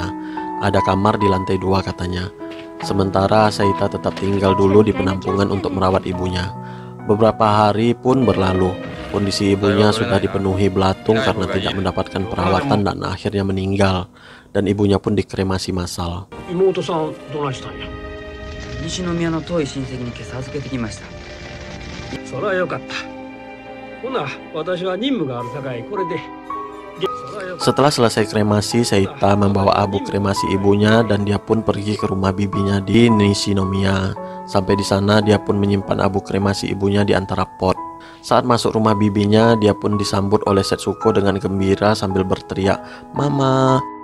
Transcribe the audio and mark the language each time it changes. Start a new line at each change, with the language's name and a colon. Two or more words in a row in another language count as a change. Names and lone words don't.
Indonesian: Ada kamar di lantai 2 katanya. Sementara Seita tetap tinggal dulu di penampungan untuk merawat ibunya. Beberapa hari pun berlalu. Kondisi ibunya sudah dipenuhi belatung karena tidak mendapatkan perawatan dan akhirnya meninggal. Dan ibunya pun dikremasi massal.
Japanese: 妹さんどないしたんや。西宮の遠い親戚に今朝預けてきました。それはよかった。ほな、私は任務があるさかいこれで。
Indonesian: Setelah selesai kremasi, Seita membawa abu kremasi ibunya dan dia pun pergi ke rumah bibinya di Nishinomiya. Sampai di sana dia pun menyimpan abu kremasi ibunya di antara pot. Saat masuk rumah bibinya, dia pun disambut oleh Setsuko dengan gembira sambil berteriak, "Mama!"